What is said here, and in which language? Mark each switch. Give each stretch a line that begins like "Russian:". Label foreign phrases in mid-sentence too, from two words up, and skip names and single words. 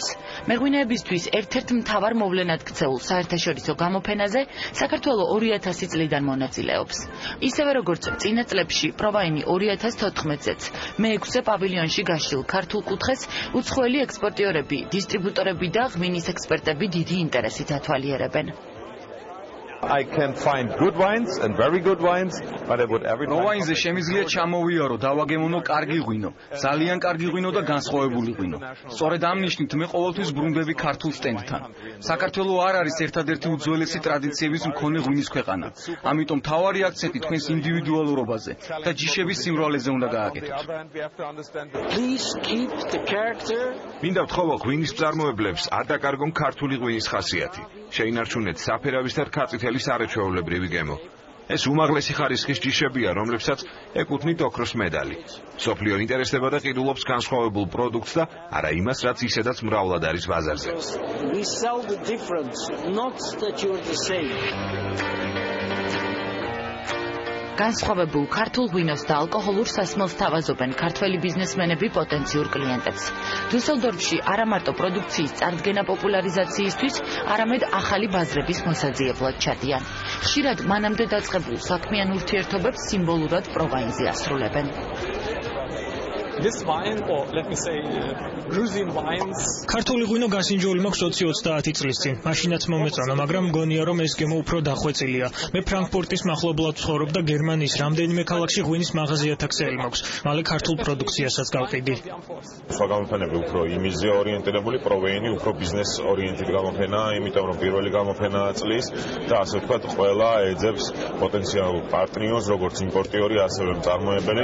Georgian: მეღვინეებისთვის ერთ-ერთ მთავარ მოვლენად ქცეულ საერთაშორისო გამოფენაზე საქართველო 2000 წლიდან მონაწილეობს. ისევე როგორც წინა წლებში პროვაინი 2014-ზეც მე-6 პავილიონში გაშლილ ქართულ კუთხეს უცხოელი ექსპორტიორები, დისტრიბუტორები და ღვინის ექსპერტები დიდი ინტერესით ათვალიერებენ.
English: I can find good wines and very good wines, but I would every time.
Georgian: პროვაინზე შემიძლია ჩამოვიარო, დავაგემონო კარგი ღვინო, ძალიან კარგი ღვინო და განსხვავებული ღვინო. სწორედ ამ ნიშნით მე ყოველთვის ბრუნდები ქართულ სტენდთან. საქართველო არ არის ერთადერთი უძველესი ტრადიციების მქონე ღვინის ქვეყანა. ამიტომ თავარი აქცენტი თქვენს ინდივიდუალურობაზე და ჯიშების სიმრავლეზე უნდა გააკეთოთ.
English: Please keep the character.
Georgian: მინდა ვთხოვო ღვინის მწარმოებლებს არ დაკარგონ ქართული ღვინის ხასიათი. შეინარჩუნეთ საფერავის და რქაწითელის არაჩვეულებრივი გემო. ეს უმაღლესი ხარისხის ჯიშებია, რომლებსაც ეკუთვნით ოქროს მედალი. მსოფლიო ინტერესდება და ყიდულობს განსხვავებულ პროდუქტს და არა იმას, რაც ისედაც მრავლად არის ბაზარზე.
English: We sell the difference, not that you're the same.
Georgian: განსხვავებულ ქართულ ღვინოს და ალკოჰოლურ სასმელს თავაზობენ ქართველი ბიზნესმენები პოტენციურ კლიენტებს. დიუსელდორფში არა მარტო პროდუქციის წარდგენა პოპულარიზაციისთვის, არამედ ახალი ბაზრების მოსაძიებლად ჩადიან. ხშირად მანამდე დაწყებულ საქმიან ურთიერთობებს სიმბოლურად პროვაინზე ასრულებენ.
English: This wine, or let me say, Gruzian wines.
Georgian: ქართული ღვინო გასინჯული მაქვს 20-30 წლის წინ. მაშინაც მომეწონა, მაგრამ მგონია რომ ეს გემო უფრო დახვეწილია. მე ფრანკფურტის მახლობლად ვცხოვრობ და გერმანიის რამდენიმე ქალაქში ღვინის მაღაზიათა ქსელი მაქვს. მალე ქართულ პროდუქციასაც გავყიდი. სხვა გამოფენები უფრო იმიზეა ორიენტირებული, პროვაინი უფრო ბიზნეს ორიენტირებული გამოფენაა, იმიტომ რომ პირველი გამოფენაა წლის და ასე ვთქვათ, ყველა ეძებს პოტენციალურ პარტნიორს, როგორც იმპორტიორი, ასევე მწარმოებელი.